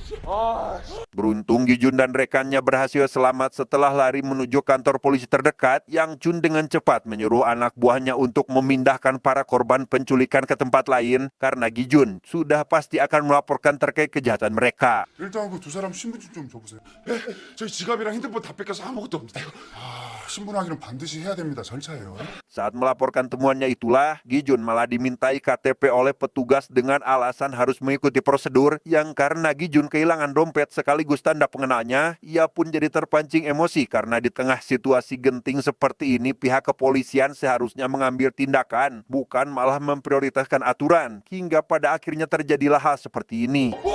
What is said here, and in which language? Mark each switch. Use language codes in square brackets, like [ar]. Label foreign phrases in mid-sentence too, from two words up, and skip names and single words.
[id] Beruntung Gijun dan rekannya berhasil selamat setelah lari menuju kantor polisi terdekat. Yang Jun dengan cepat menyuruh anak buahnya untuk memindahkan para korban penculikan ke tempat lain karena Gijun sudah pasti akan melaporkan terkait kejahatan mereka. [ko] 일단 그 두 사람 신분증 좀 줘보세요. 예? 저희 지갑이랑 핸드폰 다 뺏겨서 아무것도 없습니다. 신분 확인은 반드시 해야 됩니다. 절차예요. [id] Saat melaporkan temuannya itulah, Gijun malah dimintai KTP oleh petugas dengan alasan harus mengikuti prosedur yang karena Gijun kehilangan dompet sekaligus tanda pengenalnya, ia pun jadi terpancing emosi karena di tengah situasi genting seperti ini pihak kepolisian seharusnya mengambil tindakan, bukan malah memprioritaskan aturan, hingga pada akhirnya terjadilah hal seperti ini.